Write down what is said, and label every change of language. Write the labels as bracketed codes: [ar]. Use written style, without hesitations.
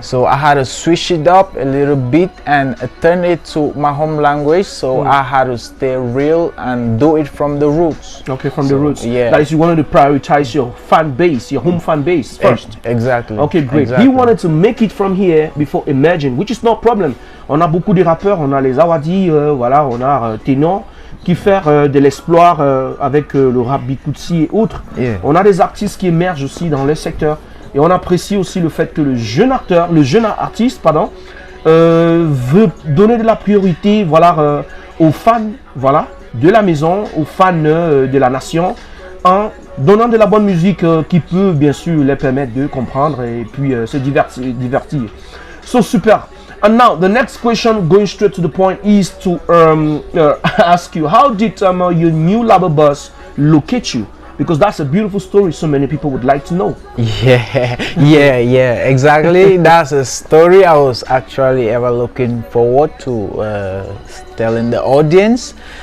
[en] So I had to switch it up a little bit and turn it to my home language. So I had to stay real and do it from the roots. Okay, from the roots. Yeah. That is, you wanted to prioritize your fan base, your home fan base first. Exactly. Okay, great. Exactly. He wanted to make it from here before emerging, which is no problem. [fr] On a beaucoup de rappeurs, on a les Awadi, voilà, on a Ténor qui fait de l'exploit avec le rap Bikutsi et autres. [en] Yeah. [fr] On a des artistes qui émergent aussi dans le secteur et on apprécie aussi le fait que le jeune artiste, veut donner de la priorité, voilà, aux fans, voilà, de la maison, aux fans de la nation, en donnant de la bonne musique qui peut bien sûr les permettre de comprendre et puis se divertir. [en] So super. And now the next question, going straight to the point, is to ask you, how did your new label boss locate you? Because that's a beautiful story so many people would like to know. Yeah, exactly. That's a story I was actually ever looking forward to telling the audience.